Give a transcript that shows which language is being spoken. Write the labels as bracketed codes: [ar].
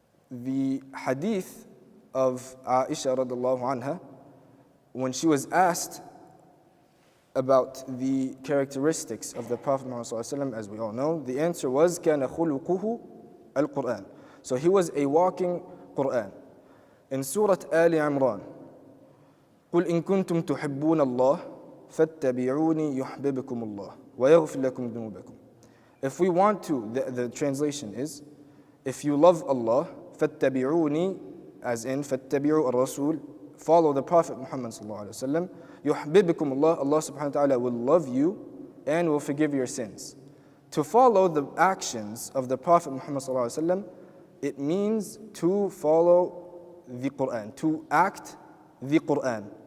[en] The hadith of Aisha radiallahu anha, when she was asked about the characteristics of the Prophet Muhammad sallallahu alaihi wasallam, as we all know, the answer was [ar] كَانَ خُلُقُهُ الْقُرْآنِ. [en] So he was a walking Qur'an. In Surah Ali Imran, [ar] قُلْ إِن كُنتُمْ تُحِبُّونَ اللَّهِ فَاتَّبِعُونِي يُحْبِبْكُمُ اللَّهُ وَيَغْفِرْ لَكُمْ ذُنُوبَكُمْ. [en] If we want to, the translation is, if you love Allah, [ar] فَاتَّبِعُونِي, [en] as in [ar] فَاتَّبِعُوا الرَّسُولِ, [en] follow the Prophet Muhammad sallallahu alaihi wasallam, [ar] يُحْبِبْكُمُ اللَّهُ, [en] Allah subhanahu wa ta'ala will love you and will forgive your sins. To follow the actions of the Prophet Muhammad sallallahu alaihi wasallam, it means to follow the Qur'an, to act the Qur'an.